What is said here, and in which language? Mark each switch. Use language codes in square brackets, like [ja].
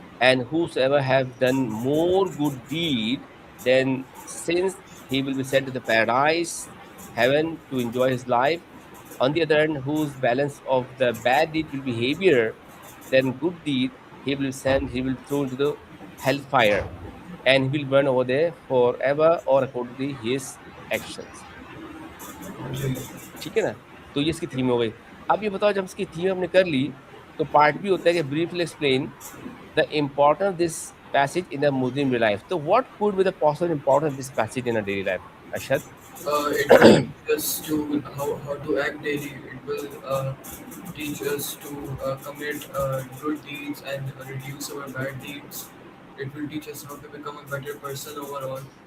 [en] And whosoever have done more good deed, then since he will be sent to the paradise, heaven, to enjoy his life. On the other hand, whose balance of the bad deed will be heavier than good deed, he will be thrown to the hellfire, and he will burn over there forever or according to his actions. [ur] جی ٹھیک ہے نا. تو یہ اس کی theme ہو گئی. اب یہ بتاؤ جب اس کی تھیم ہم نے کر لی تو پارٹ بھی ہوتا ہے کہ briefly explain [en] the importance of this passage in a Muslim life. So what could be the possible importance of this passage in a daily life, [ur] Ashad? [en] it will teach us to how to act daily. It will teach us to commit good deeds and reduce our bad deeds. It will teach us how to become a better person overall.